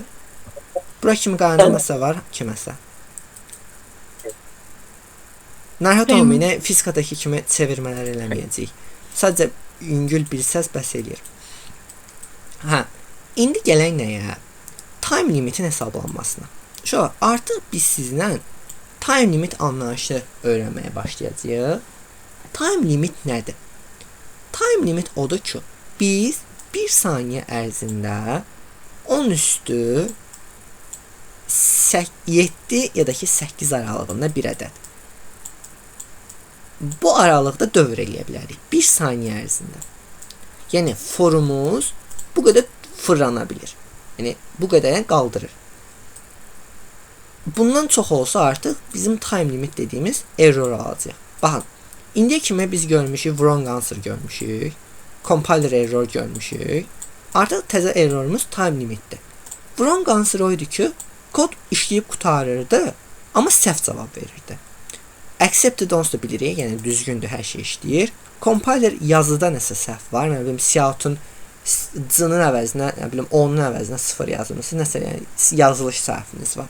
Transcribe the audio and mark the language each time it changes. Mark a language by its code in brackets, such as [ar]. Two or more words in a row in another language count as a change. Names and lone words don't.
[az] Bura kimi qaranlıqsa var, kiməsə. Narahat olmayın, fizikadakı kimi çevirmələr eləməyəcəyik. Sadəcə yüngül bilsəz bəs eləyir. İndi gələk nəyə? [en] Time limitin [az] hesablanmasına. Artıq biz sizlə [en] time limit [az] anlayışı öyrənməyə başlayacağıq. [en] Time limit [az] nədir? [en] Time limit [az] odur ki, biz 1 saniyə ərzində 10 üstü 7 ya da ki 8 aralığında bir ədəd. Bu aralıqda dövr eləyə bilərik. 1 saniyə ərzində. Yəni forumuz bu qədər fırlana bilir. Yəni bu qədərə qaldırır. Bundan çox olsa artıq bizim [en] time limit [az] dediyimiz error alacaq. Baxın, indiyə kimi biz görmüşük, [en] wrong answer [az] görmüşük, [en] compiler error [az] görmüşük. Artıq təzə errorumuz time limitdir. [en] Wrong answer [az] o idi ki, kod işləyib qutarırdı, amma səhv cavab verirdi. Accepted onsuz da bilirik, yəni düzgündür, hər şey işləyir. Compiler yazıda nəsə səhv var, mən bilim Cout-un C-nin əvəzinə, nə bilim onun əvəzinə 0 yazılmışsınız, nəsə yəni yazılış səhviniz var.